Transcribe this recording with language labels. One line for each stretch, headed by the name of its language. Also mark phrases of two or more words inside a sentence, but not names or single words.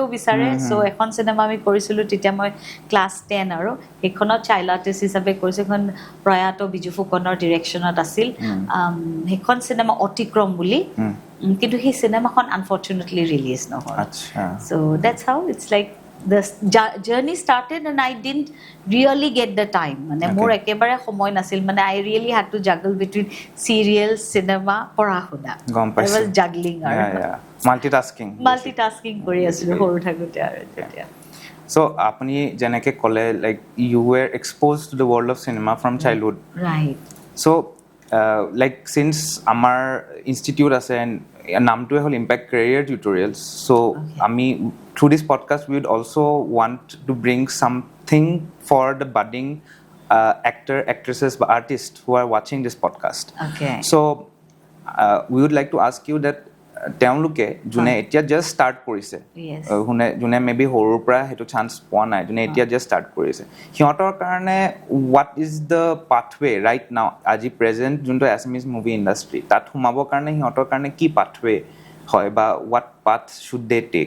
Assamese: বিচাৰে চ' এখন চিনেমা আমি কৰিছিলোঁ তেতিয়া মই ক্লাছ 10 আৰু সেইখনত
English: child artist
Assamese: হিচাপে কৰিছোঁ সেইখন প্ৰয়াত বিজু ফুকনৰ ডিৰেকশ্যনত আছিল সেইখন চিনেমা অতিক্ৰম বুলি কিন্তু সেই চিনেমাখন আনফৰ্চুনেটলি ৰিলিজ নহ'ল
English: so that's how it's like the journey started and I didn't really get the time
Assamese: মানে মোৰ একেবাৰে সময় নাছিল মানে
English: I really had to juggle between serial cinema
Assamese: পঢ়া শুনা
English: I was juggling
Assamese: আৰু multitasking কৰি আছিলোঁ সৰু থাকোঁতে আৰু তেতিয়া
English: So
Assamese: আপুনি যেনেকৈ ক'লে
English: like you were exposed to the world of cinema from childhood right so like since আমাৰ institute আছে and
Assamese: নামটোৱে হ'ল
English: impact career tutorials so আমি through this podcast we would also want to bring something for the budding actresses but artists who are watching this podcast so we would like to ask you that
Assamese: তেওঁলোকে যোনে এতিয়া
English: just start
Assamese: কৰিছে যোনে মেবি সৰুৰ পৰা সেইটো চান্স পোৱা নাই যোনে এতিয়া
English: just start
Assamese: কৰিছে সিহঁতৰ কাৰণে
English: what is the pathway right now
Assamese: আজি প্ৰেজেণ্ট যোনটো
English: Assamese movie industry
Assamese: তাত সোমাবৰ কাৰণে সিহঁতৰ কাৰণে কি পাথৱে হয় বা
English: what path should they take